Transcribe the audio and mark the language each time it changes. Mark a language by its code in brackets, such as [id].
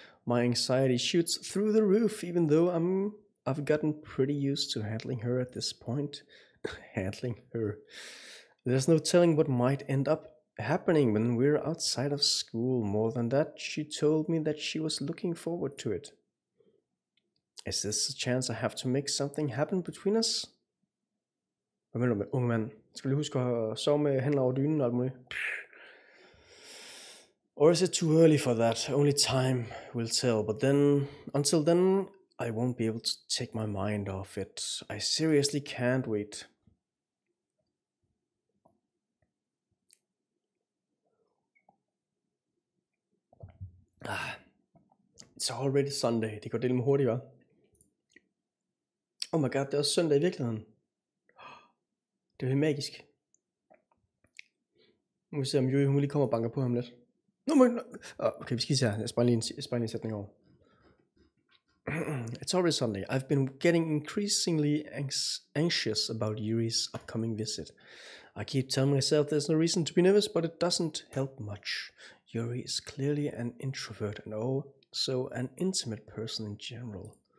[en] My anxiety shoots through the roof, even though I've gotten pretty used to handling her at this point. Handling her. There's no telling what might end up happening when we're outside of school. More than that, she told me that she was looking forward to it. Is this a chance I have to make something happen between us? [da] Hvad mener du med unge mand? Skal du lige huske at sove med hænder over dynen og alt muligt? [en] Or is it too early for that? Only time will tell. But then, until then, I won't be able to take my mind off it. I seriously can't wait. It's already Sunday. [da] Det går delt med hurtigt, hva'? [en] Oh my god, [da] det er også søndag i virkeligheden. Det er helt magisk. Nu må vi se, om Yuri hun lige kommer og banker på ham lidt. Okay, vi skal se her. Jeg sparer lige en sætning over. [en] It's already Sunday. I've been getting increasingly anxious about Yuri's upcoming visit. I keep telling myself there's no reason to be nervous, but it doesn't help much. Yuri is clearly an introvert and also an intimate person in general.